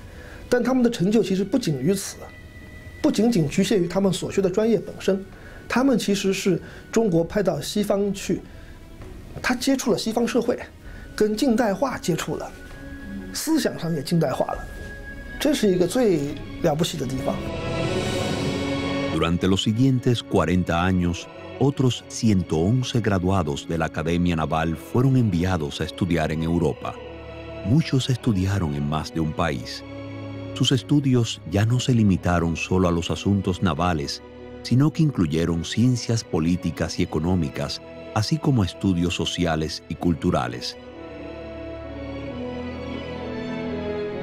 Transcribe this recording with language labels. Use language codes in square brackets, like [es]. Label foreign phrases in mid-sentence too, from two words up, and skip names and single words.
[zh] 但他们的成就其实不仅于此，不仅仅局限于他们所学的专业本身，他们其实是中国派到西方去，他接触了西方社会，跟近代化接触了，思想上也近代化了，这是一个最了不起的地方。 [es] Durante los siguientes 40 años, otros 111 graduados de la Academia Naval fueron enviados a estudiar en Europa. Muchos estudiaron en más de un país. Sus estudios ya no se limitaron solo a los asuntos navales, sino que incluyeron ciencias políticas y económicas, así como estudios sociales y culturales.